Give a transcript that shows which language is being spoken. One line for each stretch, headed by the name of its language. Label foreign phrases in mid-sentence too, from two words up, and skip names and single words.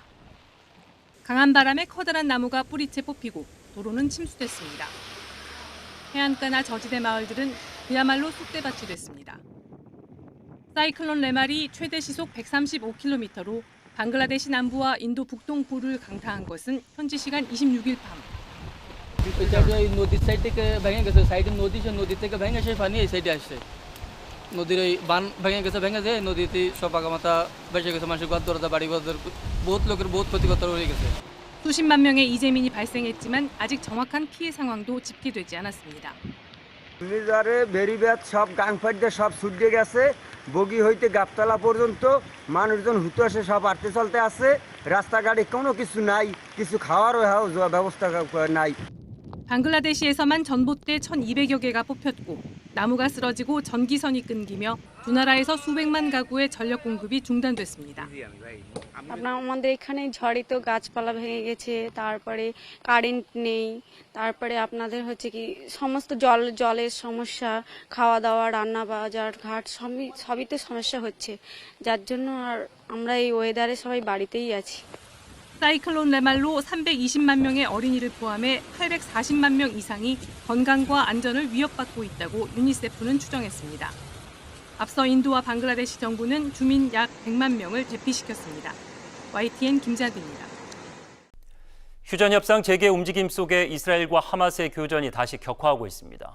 Korean: 강한 바람에 커다란 나무가 뿌리채 뽑히고 도로는 침수됐습니다. 해안가나 저지대 마을들은 그야말로 쑥대밭이 됐습니다. 사이클론 레말이 최대 시속 135km로 방글라데시 남부와 인도 북동부를 강타한 것은 현지 시간 26일 밤.
Bangla: নদীর সাইড থেকে ভেঙে গেছে সাইডে নদী সে নদী থেকে ভেঙে সেই পানি এই সাইডে আসছে নদীর এই বান ভেঙে গেছে নদীতে সব আগামাথা ভেসে গেছে মানুষের ঘর দরজা বাড়ি ঘর বহুত লোকের বহুত ক্ষতিগ্রস্ত হয়ে গেছে.
Korean: 수십만 명의 이재민이 발생했지만 아직 정확한 피해 상황도 집계되지 않았습니다.
Bangla: ঘূর্ণিঝড়ে বেরিবাদ সব গাংফাট দিয়ে সব ছুটে গেছে বগি হইতে গাবতলা পর্যন্ত মানুষজন হুতাশে সব আটতে চলতে আছে রাস্তাঘাটে কোনো কিছু নাই কিছু খাওয়ারও ব্যবস্থা নাই.
Korean: 방글라데시에서만 전봇대 1,200여 개가 뽑혔고 나무가 쓰러지고 전기선이 끊기며 두 나라에서 수백만 가구의 전력 공급이 중단됐습니다.
Bangla: আমাদের এখানে ঝড়ে তো গাছপালা ভেঙে গেছে তারপরে কারেন্ট নেই তারপরে আপনাদের হচ্ছে কি সমস্ত জলের সমস্যা খাওয়া দাওয়া রান্না বাজার ঘাট সবই তো সমস্যা হচ্ছে যার জন্য আর আমরা এই ওয়েদারে সবাই বাড়িতেই আছি.
Korean: 사이클론 레말로 320만 명의 어린이를 포함해 840만 명 이상이 건강과 안전을 위협받고 있다고 유니세프는 추정했습니다. 앞서 인도와 방글라데시 정부는 주민 약 100만 명을 대피시켰습니다. YTN 김자기입니다. 휴전 협상 재개 움직임 속에 이스라엘과 하마스의 교전이 다시 격화하고 있습니다.